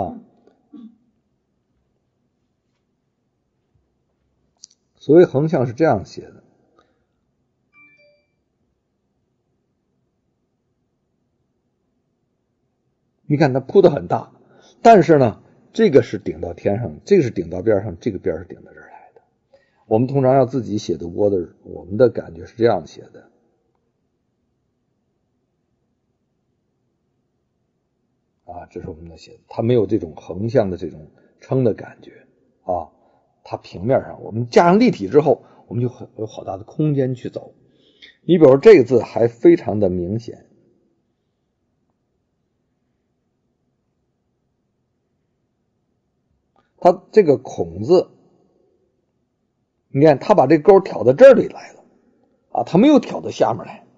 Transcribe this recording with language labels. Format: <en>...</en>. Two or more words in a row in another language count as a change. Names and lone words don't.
<zh>所謂橫向是這樣寫的，你看它鋪得很大，但是呢這個是頂到天上，這個是頂到邊上，這個邊是頂到這兒來的。我們通常要自己寫的窩的，我們的感覺是這樣寫的這是我們的寫的，它沒有這種橫向的這種撐的感覺它平面上我們加上立體之後，我們就有好大的空間去走。你比如这個字還非常的明顯，它這個孔字，你看它把這勾挑到這裡來了它沒有挑到下面來。</zh>